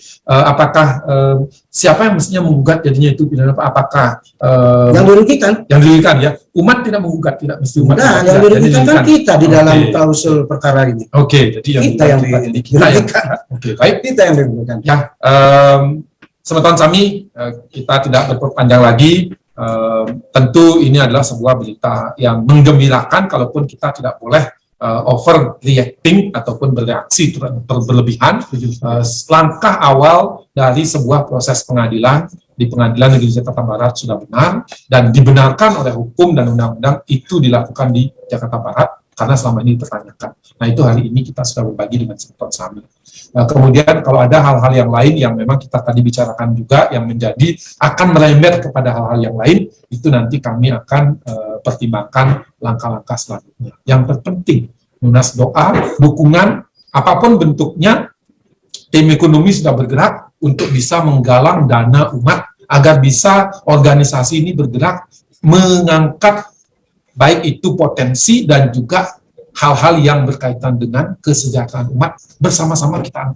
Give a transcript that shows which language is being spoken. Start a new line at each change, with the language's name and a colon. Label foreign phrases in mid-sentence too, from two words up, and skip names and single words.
Indonesian: Apakah siapa yang mestinya menggugat jadinya itu pidana? Apakah yang dirugikan? Yang dirugikan ya. Umat tidak menggugat, tidak mesti umat. Nah, yang dirugikan kan kita di dalam klausul perkara ini. Oke, jadi kita yang dirugikan. Oke, baik. Kita yang dirugikan. Ya,
Balinese: semeton sami
Indonesian: kita tidak berpanjang lagi. Tentu ini adalah sebuah berita yang menggembirakan, kalaupun kita tidak boleh overreacting ataupun bereaksi berlebihan. Langkah awal dari sebuah proses pengadilan di Pengadilan Negeri Jakarta Barat sudah benar dan dibenarkan oleh hukum dan undang-undang itu dilakukan di Jakarta Barat karena selama ini dipertanyakan. Nah, itu hari ini kita sudah berbagi dengan semeton sami. Kemudian kalau ada hal-hal yang lain yang memang kita tadi bicarakan juga yang menjadi akan merembet kepada hal-hal yang lain, itu nanti kami akan pertimbangkan langkah-langkah selanjutnya. Yang terpenting, lunas doa, dukungan, apapun bentuknya, tim ekonomi sudah bergerak untuk bisa menggalang dana umat agar bisa organisasi ini bergerak mengangkat baik itu potensi dan juga hal-hal yang berkaitan dengan kesejahteraan umat bersama-sama kita angkat.